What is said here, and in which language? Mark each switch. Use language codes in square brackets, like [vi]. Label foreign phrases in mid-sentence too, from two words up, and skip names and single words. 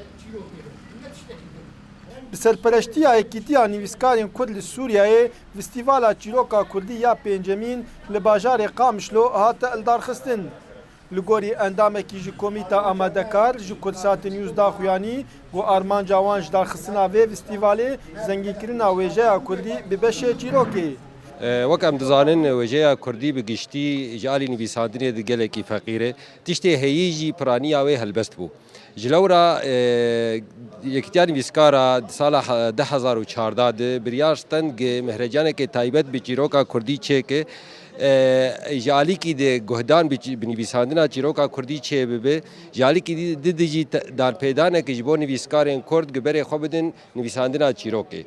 [ku] Bi serpereştiya Yekîtiya Nivîskarên Kurd li Sûriyeyê Festîvala Çîroka Kurdî ya pêncemîn li bajarê Qamişlo hate ildarxistin. Li gorî endamekî ji Komîta Amadekar ji Kurdsat News daxuyanî got armanca wan ji darxistina vê festîvalê zengînkirina wêjeya Kurdî bi beşê çîrokê. وەک ئەم دەزانن وێژەیە کوردی بگشتی ژالی نویساندنێ gelekî feqîrê tiştê heyî jî piraniya wê helbest bû. Ji lewra Yekîtiya Nivîskara sala 2014 di biryar stengê mehrecanekê taybet bi çîroka Kurdî çêke ji alîkî de guhdan bi nivîsandina çîroka Kurdî çê bibe ji alîkî di jî darpêdanekê ji bo nivîskarên Kurd giberê xwe bidin nivîsandina çîrokê.